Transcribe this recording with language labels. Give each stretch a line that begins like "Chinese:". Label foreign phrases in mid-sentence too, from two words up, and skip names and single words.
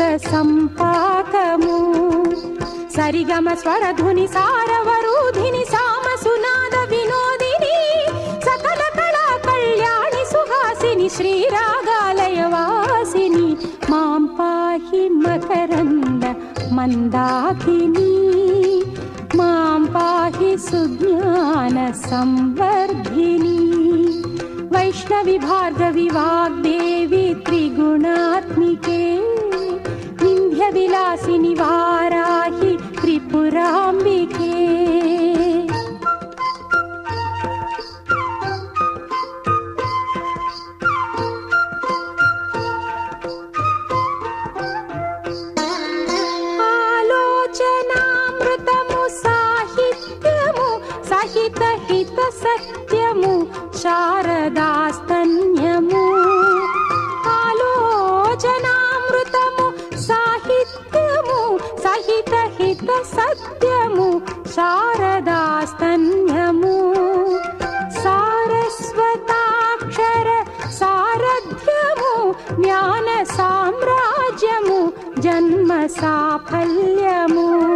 Telugu: సంపాకము సరిగమ స్వరధుని సారవరూధిని సామ సునాద వినోదిని సకల కళా కళ్యాణి సుహాసిని శ్రీరాగాలయ వాసిని
Sanskrit: मां पाहि
Telugu: మకరంద మందాకిని
Sanskrit: मां पाहि
Telugu: సుజ్ఞాన సంవర్ధిని।
Sanskrit: वैष्णवी भार्गवी वाग्देवी त्रिगुणात्मिके विन्ध्यविलासिनि वाराहि त्रिपुराम्बिके।
Telugu: ఆలోచనామృతము సాహిత్యము సహిత హిత సత్యము శారదాస్తన్యము ఆలోచనామృతము సాహిత్యము సహిత హిత సత్యము శారదాస్తన్యము సారస్వతాక్షర సారథ్యము జ్ఞాన సామ్రాజ్యము జన్మ సాఫల్యము